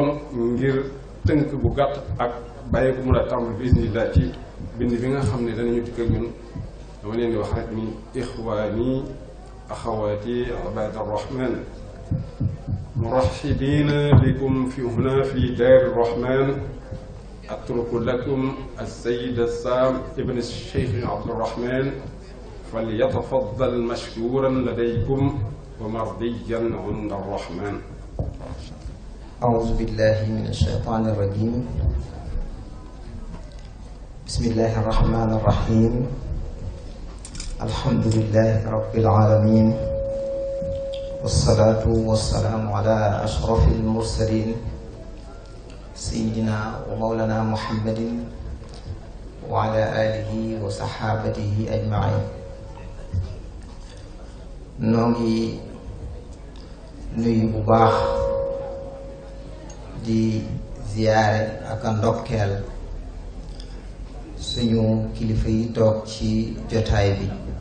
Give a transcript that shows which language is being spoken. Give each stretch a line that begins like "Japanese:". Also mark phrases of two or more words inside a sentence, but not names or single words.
Wolof: ngir tënk bu gàtt ak bàyyi ko mun a tàmbali bismillah ci bind bi nga xam ne danañu dikk ak ñun dama leen di wax rek ni
Arabic: إخواني أخواتي عباد الرحمن مرحبين بكم في هنا في دار الرحمن أترك لكم السيد السام ابن شيخ عبد الرحمن فليتفضل مشكورا لديكم ومرضيا عند الرحمن. أعوذ بالله من الشيطان الرجيم بسم الله الرحمن الرحيم الحمد لله رب العالمين والصلاة والسلام على أشرف المرسلين سيدنا ومولانا محمد وعلى آله وصحابته أجمعين.
Wolof: نوغي nuyu bu baax di ziyaare ak ndokkeel suñu kilifa yi toog ci jotaay bi